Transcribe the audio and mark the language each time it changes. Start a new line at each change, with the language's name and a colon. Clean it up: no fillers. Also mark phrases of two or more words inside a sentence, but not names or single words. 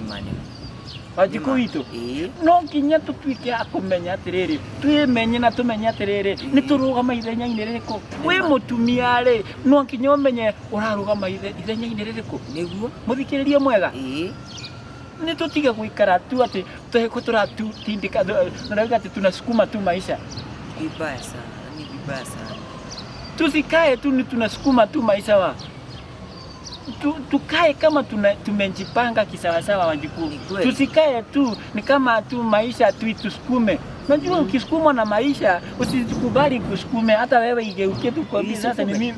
Kikuyu: Wanjiku witu no nginya tutuike akumenya atiriri twimenye na tumenye atiriri ni turugama ithenya-ini ririko wi mutumia ri no nginya umenye urarugama ithenya-ini ririko niguo muthikiririe mwega ni tutige guikara tu ati tuheko turatu tindika na ati
Swahili: tunasukuma tu maisha vibaya sana tusikae tu ni tunasukuma tu maisha tukae kama tumejipanga kisawasawa Wanjiku. Tusikae tu ni kama tu maisha tu tusukume. Unajua ukisukumwa na maisha usikubali kusukume hata wewe igeuke tu kwa sasa ni mimi.